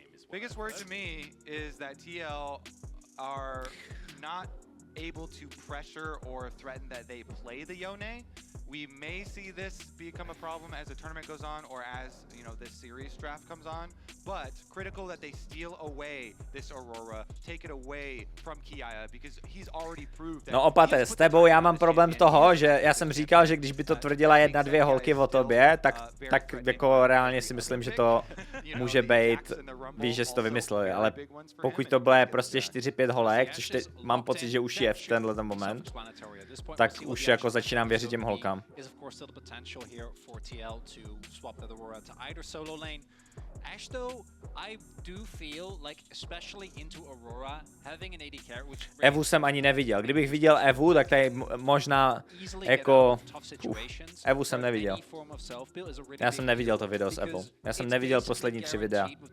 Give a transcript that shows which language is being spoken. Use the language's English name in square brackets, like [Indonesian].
[English] Biggest worry to me is that TL are not able to pressure or threaten that they play the Yone. We may see this become a problem as the tournament goes on or as, you know, this series draft comes on, but critical that they steal away this Aurora, take it away from Kiaya because he's already proved that. [Czech] No opate, s tebou já mám problém toho, že já jsem říkal, že když by to tvrdila 1-2 holky o tobě, tak jako reálně si myslím, že to může být, víš, že si to vymysleli, ale pokud to bude prostě 4-5 holek, což mám pocit, že už je v tenhle moment, tak už jako začínám věřit těm holkám. [English] Is of course still the potential here for TL to swap the Aurora to either solo lane. Ash though, I do feel like especially into Aurora having an AD carry which [Czech] Evu jsem ani neviděl. Kdybych viděl Evu, tak tady možná jako Evu jsem neviděl. Já jsem neviděl to video s Evou. Já jsem neviděl poslední 3 videa.